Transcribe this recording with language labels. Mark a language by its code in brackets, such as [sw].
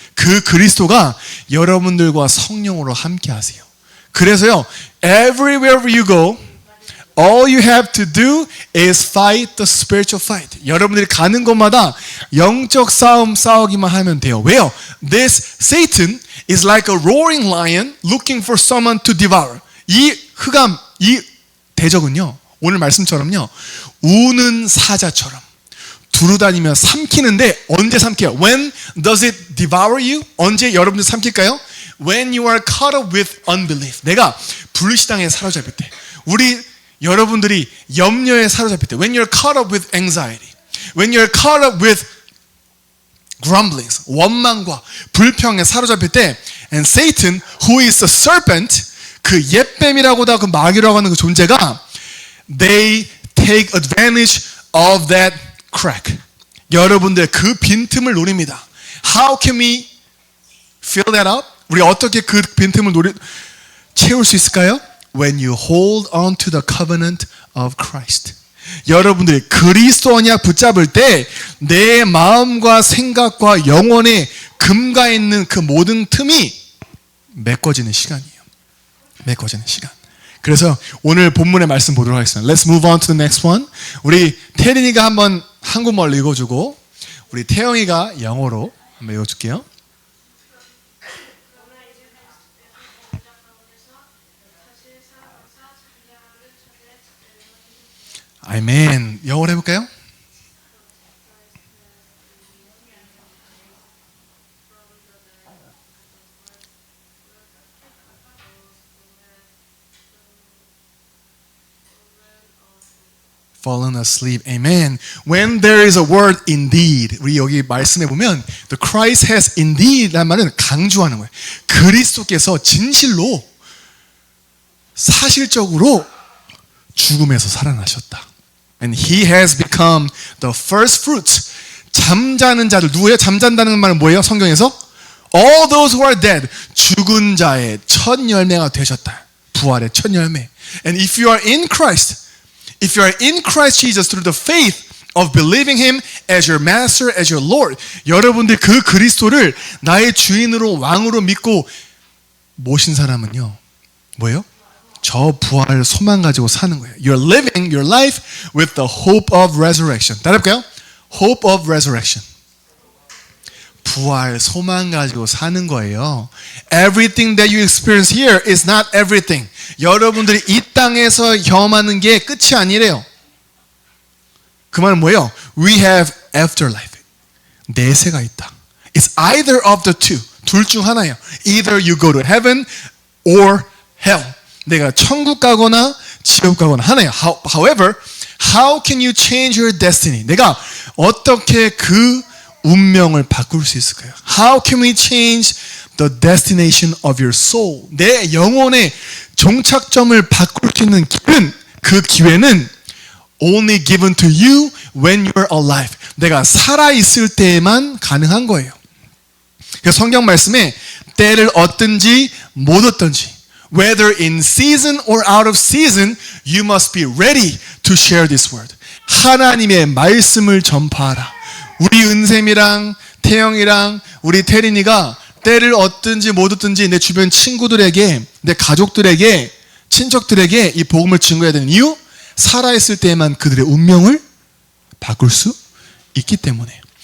[ko] 그 그리스도가 여러분들과 성령으로 함께 하세요. 그래서요, [en] everywhere you go, all you have to do is fight the spiritual fight. [ko] 여러분들이 가는 곳마다 영적 싸움 싸우기만 하면 돼요. 왜요? [en] This Satan is like a roaring lion looking for someone to devour. [ko] 이 흑암, 이 대적은요, 오늘 말씀처럼요, 우는 사자처럼 두루다니며 삼키는데 언제 삼켜요? [en] When does it devour you? [ko] 언제 여러분들 삼킬까요? [en] When you are caught up with unbelief. [ko] 내가 불신앙에 사로잡힐 때. 여러분들이 염려에 사로잡힐 때. [en] When you're caught up with anxiety. When you're caught up with grumblings. [ko] 원망과 불평에 사로잡힐 때. [en] And Satan, who is the serpent, [ko] 그 옛뱀이라고다 그 마귀라고 하는 그 존재가 [en] they take advantage of that crack. [ko] 여러분들 그 빈틈을 노립니다. [en] How can we fill that up? [ko] 우리 어떻게 그 빈틈을 채울 수 있을까요? [en] When you hold on to the covenant of Christ. [ko] 여러분들이 그리스도 언약 붙잡을 때 내 마음과 생각과 영혼에 금가 있는 그 모든 틈이 메꿔지는 시간이에요. 메꿔지는 시간. 그래서 오늘 본문의 말씀 보도록 하겠습니다. [en] Let's move on to the next one. [ko] 우리 태린이가 한번 한국말 읽어주고 우리 태영이가 영어로 한번 읽어줄게요. 아멘. 영어로 해볼까요? [en] Fallen asleep. Amen. When there is a word indeed. [ko] 우리 여기 말씀해 보면 [en] the Christ has indeed [ko] 라는 말은 강조하는 거예요. 그리스도께서 진실로 사실적으로 죽음에서 살아나셨다. [en] And he has become the first fruits. [ko] 잠자는 자들. 누구예요? 잠잔다는 말은 뭐예요? 성경에서? [en] All those who are dead. [ko] 죽은 자의 첫 열매가 되셨다. 부활의 첫 열매. [en] And if you are in Christ, if you are in Christ Jesus through the faith of believing him as your master, as your Lord. [ko] 여러분들 그 그리스도를 나의 주인으로 왕으로 믿고 모신 사람은요. 뭐예요? 저 부활 소망 가지고 사는 거예요. [en] You're living your life with the hope of resurrection. [ko] 따라 해볼까요? [en] Hope of resurrection. [ko] 부활 소망 가지고 사는 거예요. [en] Everything that you experience here is not everything. [ko] 여러분들이 이 땅에서 경험하는 게 끝이 아니래요. 그 말은 뭐예요? [en] We have afterlife. [ko] 내세가 있다. [en] It's either of the two. [ko] 둘 중 하나예요. [en] Either you go to heaven or hell. [ko] 내가 천국 가거나 지옥 가거나 하나예요. [en] However, how can you change your destiny? [ko] 내가 어떻게 그 운명을 바꿀 수 있을까요? [en] How can we change the destination of your soul? [ko] 내 영혼의 종착점을 바꿀 수 있는 길은, 그 기회는 [en] only given to you when you're alive. [ko] 내가 살아있을 때에만 가능한 거예요. 그래서 성경 말씀에 때를 얻든지 못 얻든지 [en] whether in season or out of season, you must be ready to share this word. [ko] 하나님의 말씀을 전파하라. 우리 은샘이랑 태영이랑 우리 태린이가 때를 얻든지 못 얻든지 내 주변 친구들에게, 내 가족들에게, 친척들에게 이 복음을 증거해야 되는 이유? 살아있을 때에만 그들의 운명을 바꿀 수 있기 때문에.